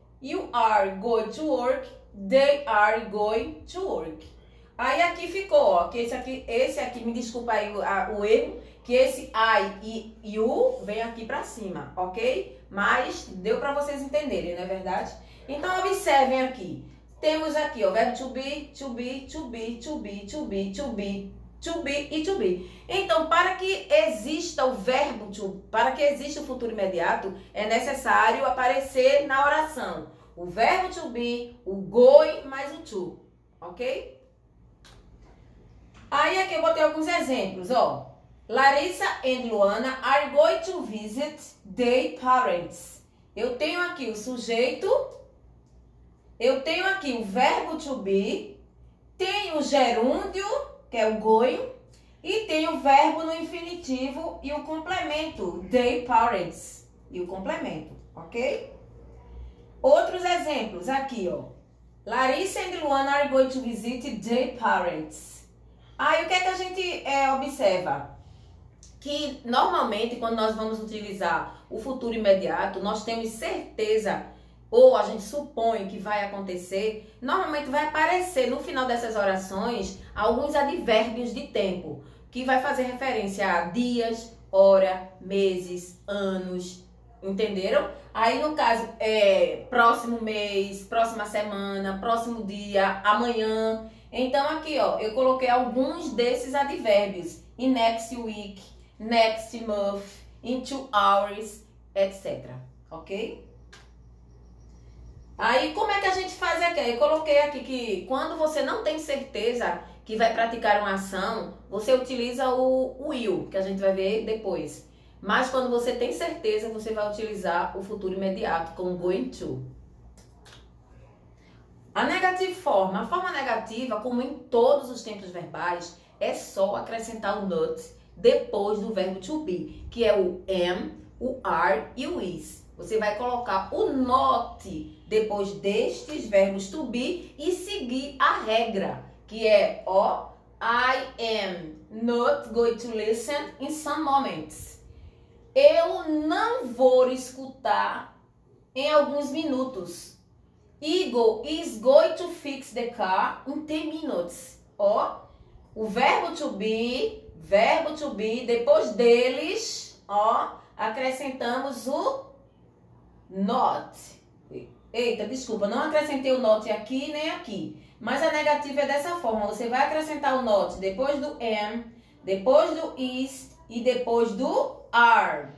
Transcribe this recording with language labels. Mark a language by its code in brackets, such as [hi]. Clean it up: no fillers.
[en] You are going to work. They are going to work. [pt] Aí aqui ficou, ó, que esse aqui, me desculpa aí o erro, que esse I e you vem aqui pra cima, ok? Mas deu pra vocês entenderem, não é verdade? Então, observem aqui. Temos aqui, ó, verbo to be, to be, to be, to be, to be, to be, to be e to be. Então, para que exista o verbo to, para que exista o futuro imediato, é necessário aparecer na oração o verbo to be, o going mais o to, ok? Aí aqui eu botei alguns exemplos, ó. [en] Larissa and Luana are going to visit their parents. [pt] Eu tenho aqui o sujeito. Eu tenho aqui o verbo to be, tenho o gerúndio, que é o going, e tenho o verbo no infinitivo e o complemento, their parents, e o complemento, ok? [en] Outros exemplos aqui, ó. Larissa and Luana are going to visit their parents. [pt] Aí o que é que a gente observa? Que normalmente quando nós vamos utilizar o futuro imediato, nós temos certeza, ou a gente supõe que vai acontecer, normalmente vai aparecer no final dessas orações alguns advérbios de tempo, que vai fazer referência a dias, hora, meses, anos, entenderam? Aí no caso, próximo mês, próxima semana, próximo dia, amanhã. Então aqui, ó, eu coloquei alguns desses advérbios. [en] In next week, next month, in 2 hours, etc. Ok? [pt] Aí, como é que a gente faz aqui? Eu coloquei aqui que quando você não tem certeza que vai praticar uma ação, você utiliza o will, que a gente vai ver depois. Mas quando você tem certeza, você vai utilizar o futuro imediato com going to. A negative form, a forma negativa, como em todos os tempos verbais, é só acrescentar o not depois do verbo to be, que é o am, o are e o is. Você vai colocar o not depois destes verbos to be e seguir a regra, que é I am not going to listen in some moments. Eu não vou escutar em alguns minutos. [en] Igor is going to fix the car in 10 minutes. [pt] O verbo to be, depois deles, acrescentamos o not. Eita, desculpa, não acrescentei o not aqui nem aqui. Mas a negativa é dessa forma. Você vai acrescentar o not depois do am, depois do is e depois do are.